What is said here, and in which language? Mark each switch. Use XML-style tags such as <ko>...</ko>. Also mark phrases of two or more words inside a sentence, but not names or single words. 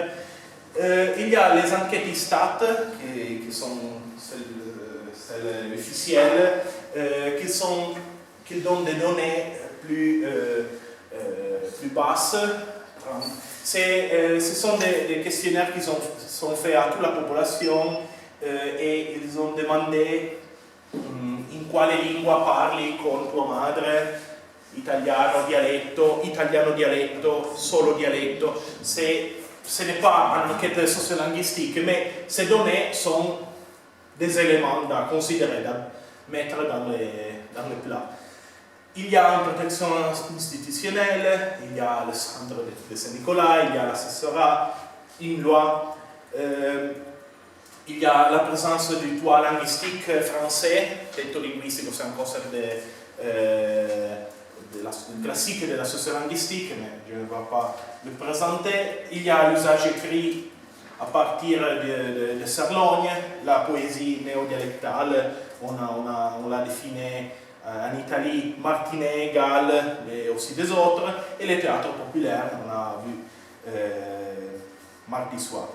<fr>Il y a les enquêtes ISTAT, qui sont celles officielles, qui donnent des données plus basses. Ce sont des questionnaires qui sont faits à toute la population et ils ont demandé</fr> <it>in quale lingua parli con tua madre, italiano dialetto, solo dialetto.</it> <fr>Ce n'est pas une enquête sociolinguistique, mais ces données sont des éléments à considérer, à mettre dans le plat. Il y a une protection institutionnelle, il y a le centre de Saint-Nicolas, il y a l'assessorat, une loi, il y a la présence du toit linguistique français,</fr> <it>detto linguistico,</it> <fr>c'est un concept classique de la sociolinguistique, mais je ne vais pas le présenter. Il y a l'usage écrit à partir de Serlogne, la poésie néodialectale, on l'a définie en Italie, Martinet, Gall, mais aussi des autres, et les théâtres populaires, on a vu mardi soir.</fr>